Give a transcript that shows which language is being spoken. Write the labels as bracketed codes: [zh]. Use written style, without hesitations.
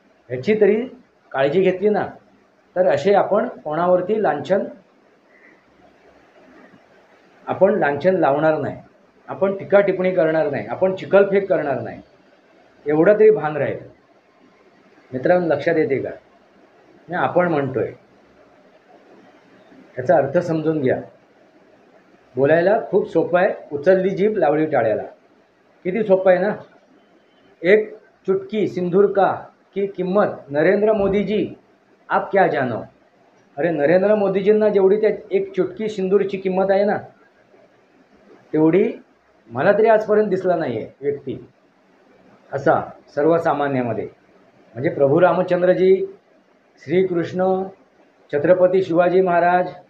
[mr] ह्याची तरी काळजी घेतली ना तर असे आपण कोणावरती लांछन लावणार नाही, आपण टीका टिप्पणी करणार नाही, आपण चिखलफेक करणार नाही. एवढं तरी भान राहील. मित्रांनो लक्षात येते का? मी आपण म्हणतोय याचा अर्थ समजून घ्या. बोलायला खूप सोपं आहे, उचलली जीभ लावली टाळ्याला. किती सोपं आहे ना. [hi] एक चुटकी सिंदूर का की किंमत नरेंद्र मोदीजी आप क्या जानो. [mr] अरे नरेंद्र मोदीजींना जेवढी त्या एक चुटकी सिंदूरची किंमत आहे ना, तेवढी मला तरी आजपर्यंत दिसला नाही आहे व्यक्ती असा सर्वसामान्यामध्ये. म्हणजे प्रभू रामचंद्रजी, श्रीकृष्ण, छत्रपती शिवाजी महाराज.